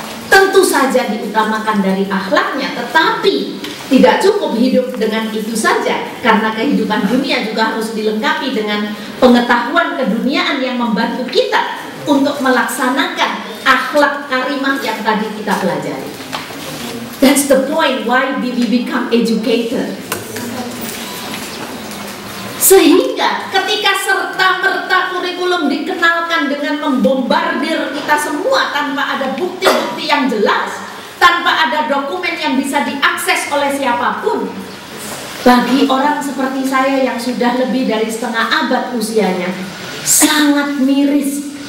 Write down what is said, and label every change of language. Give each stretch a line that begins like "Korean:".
Indonesian: Tentu saja diutamakan dari akhlaknya, tetapi tidak cukup hidup dengan itu saja, karena kehidupan dunia juga harus dilengkapi dengan pengetahuan keduniaan yang membantu kita untuk melaksanakan akhlak karimah yang tadi kita pelajari.
English: That's the point why we become educated.
Indonesian: Sehingga ketika serta-merta kurikulum dikenalkan dengan membombardir kita semua tanpa ada bukti-bukti yang jelas, tanpa ada dokumen yang bisa diakses oleh siapapun, bagi orang seperti saya yang sudah lebih dari setengah abad usianya, sangat miris,